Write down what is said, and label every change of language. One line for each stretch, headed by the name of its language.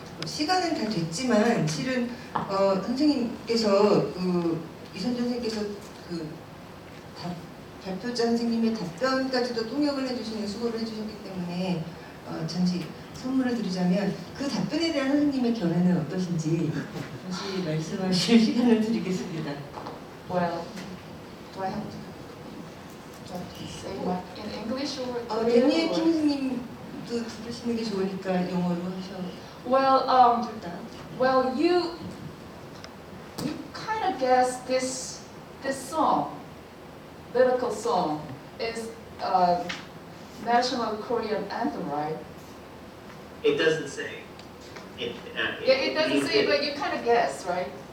Korean: 시간은 다 됐지만 실은 선생님께서 이선전 선생님께서 그 발표자 선생님의 답변까지도 통역을 해주시는 수고를 해주셨기 때문에 잠시 선물을 드리자면 그 답변에 대한 선생님의 견해는 어떠신지 다시 말씀하실 시간을 드리겠습니다.
English: Well, do I have to say what in English or
Korean: 데니엘 킴 선생님도 들으시는 게 좋으니까 영어로 하셔.
English: Well, you kind of guess this song, lyrical song, is national Korean anthem, right? It doesn't say. It doesn't say, but you kind of guess, right?